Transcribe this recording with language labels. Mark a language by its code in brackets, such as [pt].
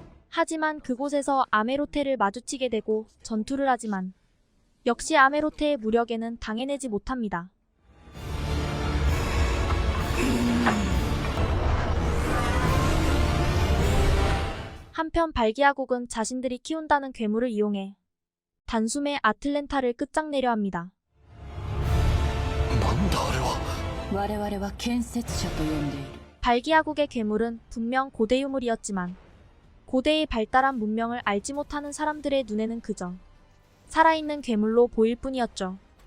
[ko] 하지만 그곳에서 아메로테를 마주치게 되고 전투를 하지만 역시 아메로테의 무력에는 당해내지 못합니다. 한편 발기아국은 자신들이 키운다는 괴물을 이용해 단숨에 아틀랜타를 끝장내려 합니다. [ja] なんだあれは。我々は建設者と呼んでいる。 [ko] 발기아국의 괴물은 분명 고대 유물이었지만 고대의 발달한 문명을 알지 못하는 사람들의 눈에는 그저 살아있는 괴물로 보일 뿐이었죠.